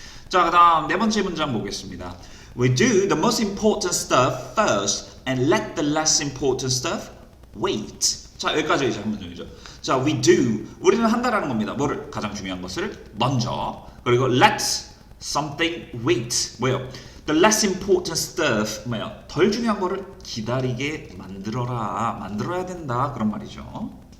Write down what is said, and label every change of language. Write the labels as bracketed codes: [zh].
[ko] 자, 그다음 네 번째 문장 보겠습니다. [en] We do the most important stuff first and let the less important stuff wait. [ko] 자, 여기까지 이제 한 문장이죠. 자, [en] we do [ko] 우리는 한다라는 겁니다. 뭐를 가장 중요한 것을 먼저 그리고 [en] let something wait [ko] 뭐예요? [en] The less important stuff [ko] 뭐야? 덜 중요한 거를 기다리게 만들어야 된다 그런 말이죠.